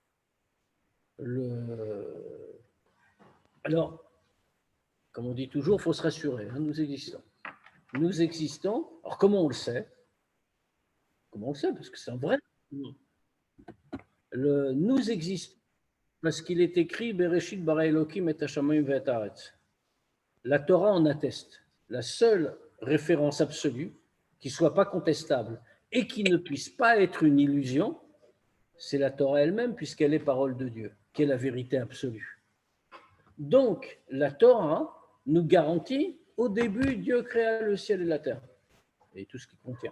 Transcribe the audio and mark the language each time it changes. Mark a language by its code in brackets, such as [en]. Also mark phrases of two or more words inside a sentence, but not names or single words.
[fr] Alors, comme on dit toujours, il faut se rassurer, hein, nous existons. Nous existons. Alors, comment on le sait? Comment on le sait? Parce que c'est un vrai. Nous existons parce qu'il est écrit [he] בראשית ברא אלוקים את השמים ואת הארץ. [fr] La Torah en atteste. La seule référence absolue qui ne soit pas contestable et qui ne puisse pas être une illusion, c'est la Torah elle-même, puisqu'elle est parole de Dieu, qui est la vérité absolue. Donc, la Torah nous garantit, au début, Dieu créa le ciel et la terre, et tout ce qui contient.